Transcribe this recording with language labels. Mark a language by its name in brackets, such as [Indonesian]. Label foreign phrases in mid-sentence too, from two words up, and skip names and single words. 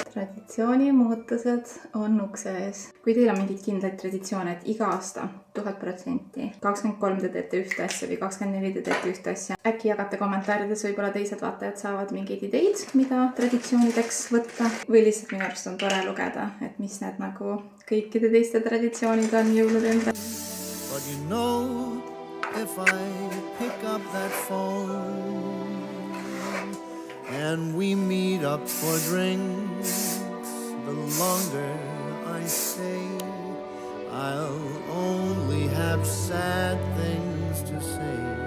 [Estonian] Traditsiooni muutused on ukse ees. Kui teil on mingid kindlaid traditsioone, et iga aasta 1000%, 23 te teete ühte asja või 24 te teete ühte asja, äkki jagate kommentaarides, võib-olla teised vaatajad saavad mingeid ideid, mida traditsioonideks võtta või lihtsalt minu arust on tore lugeda, et mis need nagu kõikide teiste traditsioonid on jõulude ümber. [English] But you know, if I pick up that phone and we meet up for drinks, the longer I stay, I'll only have sad things to say.